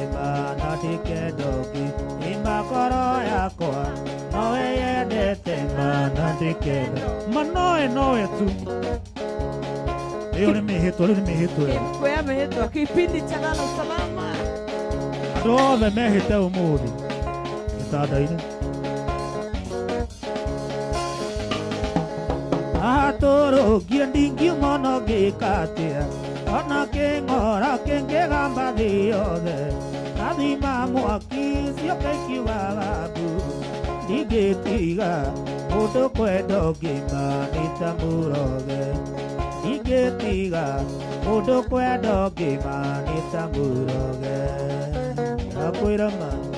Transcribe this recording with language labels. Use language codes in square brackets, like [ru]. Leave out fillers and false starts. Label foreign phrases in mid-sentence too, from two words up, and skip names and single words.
[ki] mana ndikedogi ngoro yakwa nawe yendete mana ndikedo noe tu iyo ni mihitwa [sw] kwa mihitwa kipindi cha lala salama [ki] andũ othe mehĩte ũmũthĩ gĩtanda-inĩ atũrũngie ndingiuma no ngĩka atĩa ona kĩng'ora kĩngĩgamba thĩ yothe nathima mwaki cioka ikiugaga mbu ndingĩtiga mũndũ kwenda ngĩma nĩ ta mũroge ndingĩtiga mũndũ kwenda ngĩma nĩ ta mũroge ndakwĩra ma